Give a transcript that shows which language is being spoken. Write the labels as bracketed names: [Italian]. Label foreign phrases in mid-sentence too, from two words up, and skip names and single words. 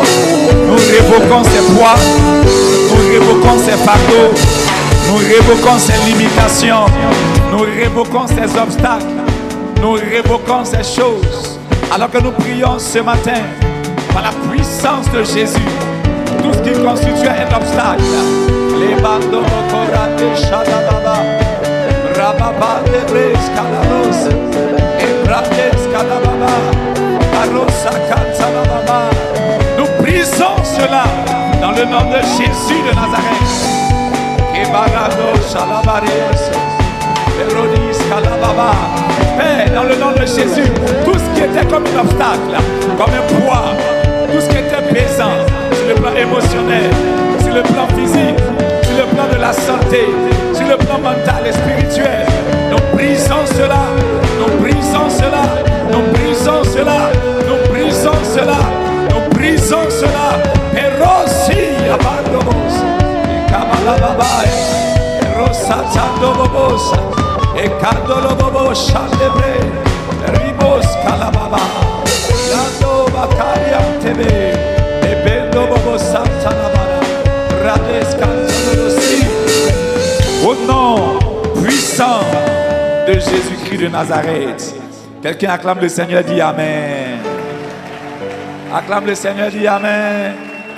[French] Nous révoquons ces poids, nous révoquons ces fardeaux, nous révoquons ces limitations, nous révoquons ces obstacles, nous révoquons ces choses. Alors que nous prions ce matin, par la puissance de Jésus, tout ce qui constitue un obstacle, les bandes de Shadababa, Rababa de Res Calaros, Ebrades Calababa, Carosa Cansalababa, nous brisons cela dans le nom de Jésus de Nazareth. Ebarado Shalabares, Erodis Calababa. Père, dans le nom de Jésus, tout ce qui était comme un obstacle, comme un poids, tout ce qui était pesant, sur le plan émotionnel, sur le plan physique, sur le plan de la santé, sur le plan mental et spirituel, nous brisons cela, nous brisons cela, nous brisons cela, nous brisons cela, nous brisons cela. Perosi abandobos, et kabalababae, perosatandobobos. Et candolo bobo chandebe, ribos calababa, lando bacaria tebe, et bendo bobo santanabara, rades cantonosi. Au nom puissant de Jésus-Christ de Nazareth, quelqu'un acclame le Seigneur, dit Amen. Acclame le Seigneur, dit Amen.